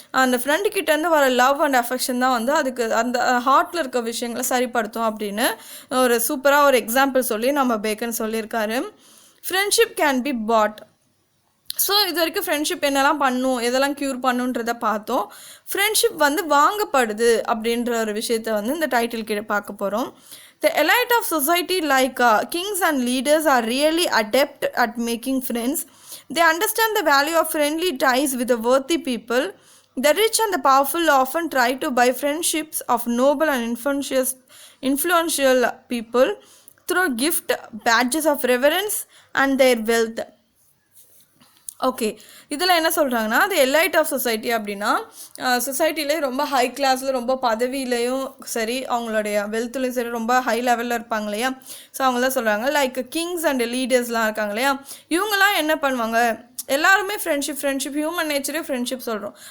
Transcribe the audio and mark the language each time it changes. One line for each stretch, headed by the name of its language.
Tamil: அந்த ஃப்ரெண்டுக்கிட்டேருந்து வர love and affection தான் வந்து அதுக்கு அந்த ஹார்ட்டில் இருக்க விஷயங்களை சரிப்படுத்தும் அப்படின்னு ஒரு சூப்பராக ஒரு எக்ஸாம்பிள் சொல்லி நம்ம பேக்கன் சொல்லியிருக்காரு.
English: Friendship can be bought.
Tamil: So இது வரைக்கும் ஃப்ரெண்ட்ஷிப் என்னெல்லாம் பண்ணும், எதெல்லாம் க்யூர் பண்ணுன்றதை பார்த்தோம். ஃப்ரெண்ட்ஷிப் வந்து வாங்கப்படுது அப்படின்ற ஒரு விஷயத்தை வந்து இந்த டைட்டில் கீழே பார்க்க போகிறோம்.
English: The elite of society like kings and leaders are really adept at making friends. They understand the value of friendly ties with the worthy people. The rich and the powerful often try to buy friendships of noble and influential people through gift, badges of reverence and their wealth.
Tamil: Okay, இதில் என்ன சொல்கிறாங்கன்னா, அது elite of society அப்படின்னா சொசைட்டிலே ரொம்ப high கிளாஸில் ரொம்ப பதவியிலையும் சரி, அவங்களுடைய வெல்த்துலையும் சரி ரொம்ப ஹை லெவலில் இருப்பாங்க இல்லையா. ஸோ அவங்க தான் சொல்கிறாங்க, லைக் கிங்ஸ் அண்ட் லீடர்ஸ்லாம் இருக்காங்க இல்லையா, இவங்கெல்லாம் என்ன பண்ணுவாங்க, எல்லாருமே ஃப்ரெண்ட்ஷிப் ஹியூமன் நேச்சரே ஃப்ரெண்ட்ஷிப் சொல்கிறோம்.